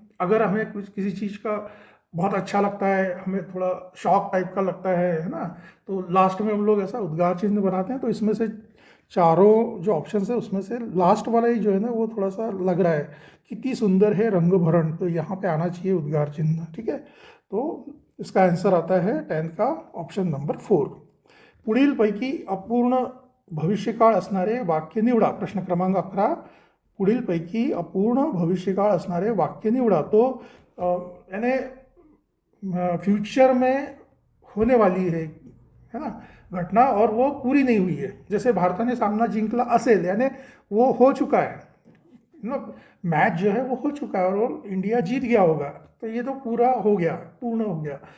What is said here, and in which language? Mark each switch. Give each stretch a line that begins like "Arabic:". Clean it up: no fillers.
Hindi: अगर हमें कुछ किसी चीज़ का बहुत अच्छा लगता है, हमें थोड़ा शॉक टाइप का लगता है ना, तो लास्ट में हम लोग ऐसा उद्गार चिन्ह बनाते हैं। तो इसमें से चारों जो ऑप्शन है उसमें से लास्ट वाला ही जो है ना, वो थोड़ा सा लग रहा है, कितनी सुंदर है रंग भरण, तो यहाँ पे आना चाहिए उद्गार चिन्ह। ठीक है, तो इसका आंसर आता है 10 का ऑप्शन नंबर 4।
Marathi: पुढीलपैकी अपूर्ण भविष्यकाळ असणारे वाक्य निवडा। प्रश्न क्रमांक 11, पुढीलपैकी अपूर्ण भविष्यकाळ असणारे वाक्य निवडा।
Hindi: तो यानी फ्यूचर में होने वाली है ना घटना, और वो पूरी नहीं हुई है। जैसे
Marathi: भारताने सामना जिंकला असेल,
Hindi: यानी वो हो चुका है ना, मैच जो है वो हो चुका है और इंडिया जीत गया होगा, तो ये तो पूरा हो गया, पूर्ण हो गया।